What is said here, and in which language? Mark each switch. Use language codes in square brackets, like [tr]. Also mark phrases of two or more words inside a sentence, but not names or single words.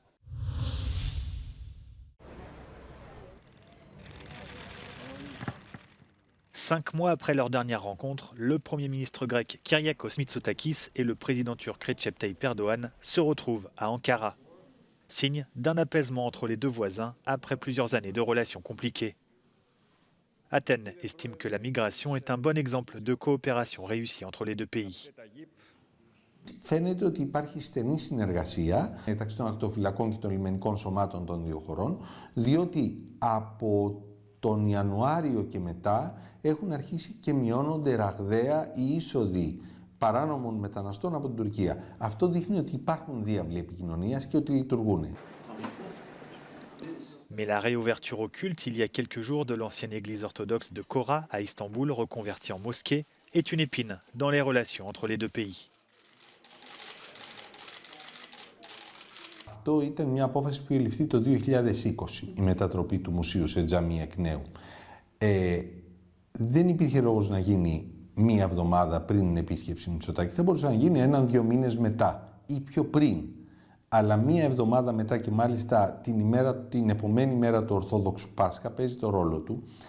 [fr] Cinq mois après leur dernière rencontre, le Premier ministre grec Kyriakos Mitsotakis et le président turc Recep Tayyip Erdogan se retrouvent à Ankara. Signe d'un apaisement entre les deux voisins après plusieurs années de relations compliquées. Athènes estime que la migration est un bon exemple de coopération réussie entre les deux pays. [el] Φαίνεται ότι υπάρχει στενή συνεργασία μεταξύ των ακτοφυλακών και των λιμενικών σωμάτων των δύο χωρών, διότι από τον Ιανουάριο και μετά έχουν αρχίσει και μειώνονται ραγδαία οι είσοδοι παράνομων μεταναστών από την Τουρκία. Αυτό δείχνει ότι υπάρχουν διάβλοι επικοινωνίας και ότι λειτουργούν. [fr] Mais la réouverture au culte il y a quelques jours de l'ancienne église orthodoxe de Kora à Istanbul, reconvertie en mosquée, est une épine dans les relations entre les deux pays. [el] Αυτό ήταν μια απόφαση που ληφθεί το 2020, η μετατροπή του μουσείου σε τζαμί εκ νέου. Δεν υπήρχε λόγος να γίνει μία εβδομάδα πριν την επίσκεψη Μητσοτάκη. Θα μπορούσε να γίνει 1-2 μήνες μετά ή πιο πριν. Αλλά μία εβδομάδα μετά και μάλιστα την επομένη μέρα του Ορθόδοξου Πάσχα παίζει το ρόλο του.